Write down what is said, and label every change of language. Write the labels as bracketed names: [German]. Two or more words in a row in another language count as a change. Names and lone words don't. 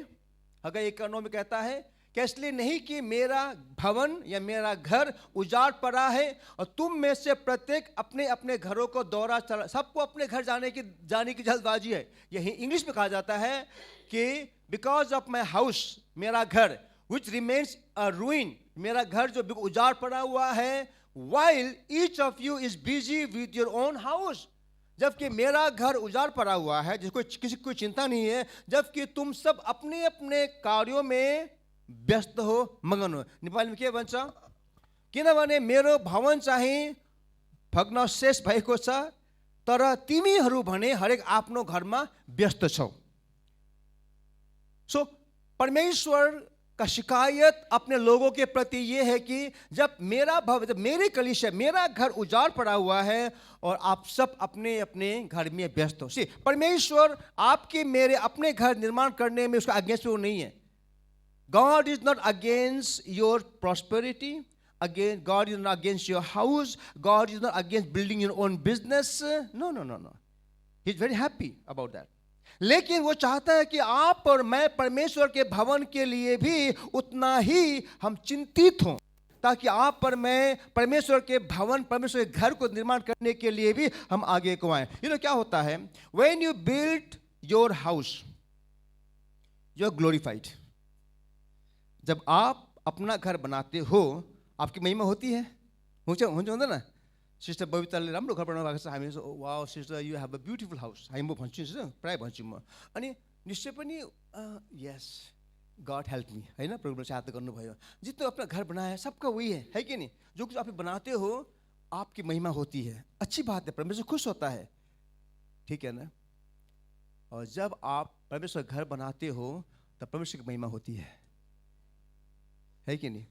[Hindi] हगाई 1:9 में कहता है कि इसलिए नहीं कि मेरा भवन या मेरा घर उजाड़ पड़ा है और तुम में से प्रत्येक अपने अपने घरों को दौरा चला। सबको अपने घर जाने की जल्दबाजी है। यही इंग्लिश में कहा जाता है कि [English] because of my house, [Hindi] मेरा घर, [English] which remains a ruin, [Hindi] मेरा घर जो उजाड़ पड़ा हुआ है, [English] while each of you is busy with your own house, [Hindi] जबकि मेरा घर उजाड़ पड़ा हुआ है, जिसको किसी को चिंता नहीं है, जबकि तुम सब अपने अपने कार्यों में व्यस्त हो, मगन हो। नेपाली में [Nepali] के भन्छ? किनभने मेरो भवन चाहिँ भग्न शेष भएको छ, तर तिमीहरू भने हरेक आफ्नो घरमा व्यस्त छौ। [Hindi] सो परमेश्वर का शिकायत अपने लोगों के प्रति ये है कि जब मेरा भवन, जब मेरी कलीसिया, मेरा घर उजाड़ पड़ा हुआ है और आप सब अपने अपने घर में व्यस्त हो। परमेश्वर आपके मेरे अपने घर निर्माण करने में उसका अगेंस्ट वो नहीं है। [English] God is not against your prosperity. Again, God is not against your house. God is not against building your own business. No. He's very happy about that. [Hindi] लेकिन वो चाहता है कि आप और मैं परमेश्वर के भवन के लिए भी उतना ही हम चिंतित हों, ताकि आप पर मैं परमेश्वर के भवन, परमेश्वर के घर को निर्माण करने के लिए भी हम आगे को आए। क्या होता है? [English] When you build your house, you are glorified. [Hindi] जब आप अपना घर बनाते हो, आपकी महिमा होती है। [Nepali] हुन्छ ना? सिस्टर बबिताले राम्रो घर बनाउनु भएको छ। हामी [English] wow sister, you have a beautiful house. [Nepali] हामी म भन्छु, प्राय भन्छु म। अनि निश्चय पनि यस, [English] God help me, [Hindi] है ना, [Nepali] प्रभुले सहायता गर्नुभयो। [Hindi] जितना अपना घर बनाया सबका वही है कि नहीं? जो कुछ आप बनाते हो आपकी महिमा होती है। अच्छी बात है, परमेश्वर खुश होता है, ठीक है ना? और जब आप परमेश्वर घर बनाते हो तब परमेश्वर की महिमा होती है कि नहीं?